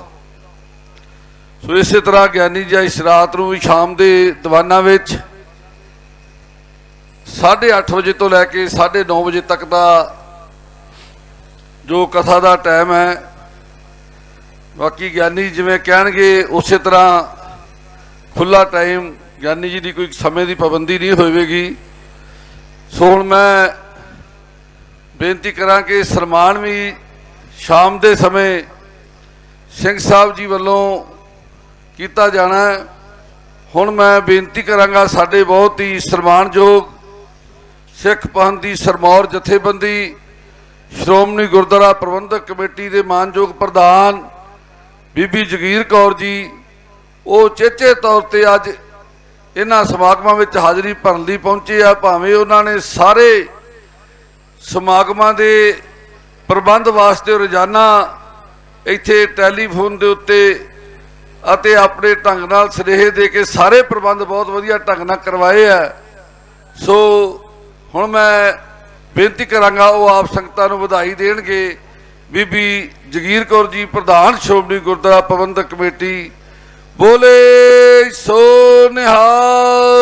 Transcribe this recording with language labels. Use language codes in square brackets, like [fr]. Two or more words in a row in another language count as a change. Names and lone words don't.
[hi] सो इस तरह ज्ञानी जी इस रात को भी शाम के दीवाना 8:30 बजे तो लैके 9:30 बजे तक का जो कथा का टाइम है, बाकी ज्ञानी जिवें कहणगे उस तरह खुला टाइम, ज्ञानी जी की कोई समय की पाबंदी नहीं होवेगी। [pa] ਸੋ ਹੁਣ ਮੈਂ ਬੇਨਤੀ ਕਰਾਂ ਕਿ ਸਨਮਾਨ ਭੀ ਸ਼ਾਮ ਕੇ ਸਮੇਂ ਸਿੰਘ ਸਾਹਿਬ ਜੀ ਵਾਲੋਂ ਕਿਆ ਜਾਣਾ ਹੈ। ਹੁਣ ਮੈਂ ਬੇਨਤੀ ਕਰਾਂਗਾ, ਸਾਡੇ ਬਹੁਤ ਹੀ ਸਨਮਾਨਯੋਗ ਸਿੱਖ ਪੰਥ ਕੀ ਸਿਰਮੌਰ ਜਥੇਬੰਦੀ ਸ਼੍ਰੋਮਣੀ ਗੁਰਦੁਆਰਾ ਪ੍ਰਬੰਧਕ ਕਮੇਟੀ ਕੇ ਮਾਨਯੋਗ ਪ੍ਰਧਾਨ ਬੀਬੀ ਜਗੀਰ ਕੌਰ ਜੀ, ਵੋ ਚੇਚੇ ਤੌਰ ਪਰ ਅੱਜ ਇਨ੍ਹਾਂ ਸਮਾਗਮਾਂ ਵਿਚ ਹਾਜ਼ਰੀ ਭਰਨ ਲਈ ਪਹੁੰਚੇ ਆ। ਭਾਵੇਂ ਉਨ੍ਹਾਂ ਨੇ ਸਾਰੇ ਸਮਾਗਮਾਂ ਦੇ ਪ੍ਰਬੰਧ ਵਾਸਤੇ ਰੋਜ਼ਾਨਾ ਇੱਥੇ ਟੈਲੀਫ਼ੋਨ ਕੇ ਉੱਤੇ ਅਤੇ ਆਪਣੇ ਢੰਗ ਨਾਲ ਸੁਨੇਹੇ ਦੇ ਕੇ ਸਾਰੇ ਪ੍ਰਬੰਧ ਬਹੁਤ ਵਧੀਆ ਢੰਗ ਨਾਲ ਕਰਵਾਏ ਹੈ। ਸੋ ਹੁਣ ਮੈਂ ਬੇਨਤੀ ਕਰਾਂਗਾ ਵੋ ਆਪ ਸੰਗਤਾਂ ਨੂੰ ਵਧਾਈ ਦੇਣਗੇ। ਬੀਬੀ ਜਗੀਰ ਕੌਰ ਜੀ ਪ੍ਰਧਾਨ ਸ਼੍ਰੋਮਣੀ ਗੁਰਦੁਆਰਾ ਪ੍ਰਬੰਧਕ ਕਮੇਟੀ, ਬੋਲੇ ਸੋ ਨਿਹਾਲ।